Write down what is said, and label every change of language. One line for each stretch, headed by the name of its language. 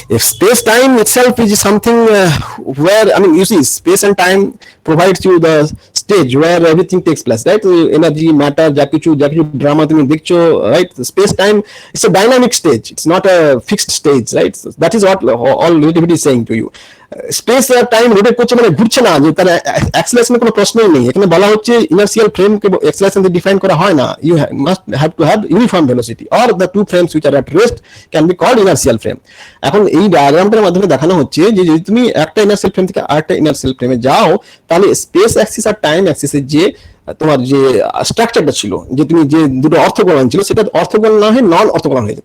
English: Space time itself is something where, I mean, you see, space and time provides you the stage where everything takes place, right? Energy, matter,
Bangla: যা কিছু drama তুমি দেখছো,
English: right? Space time is a dynamic stage, it's not a fixed stage, right? So that is what all relativity is saying to you.
Bangla: Space আর time rotate করছে মানে ঘুরছে না, যে তার অ্যাক্সেলারেশনের কোনো প্রশ্নই নেই। এখানে বলা হচ্ছে ইনার্সিয়াল ফ্রেম কে অ্যাক্সেলারেশন দিয়ে ডিফাইন করা হয় না।
English: You must have to have uniform velocity, or the two frames which are at rest can be called inertial frame.
Bangla: এখন এই ডায়াগ্রামটার মাধ্যমে দেখানো হচ্ছে যে যদি তুমি একটা ইনার্সিয়াল ফ্রেম থেকে আরেকটা ইনার্সিয়াল ফ্রেমে যাও, তাহলে স্পেস অ্যাক্সিস আর টাইম অ্যাক্সিসের যে তোমার যে স্ট্রাকচারটা ছিল, যে তুমি যে দুটো অর্থগোনাল ছিল, সেটা অর্থগোনাল না হয়ে নন অর্থগোনাল হয়েছে।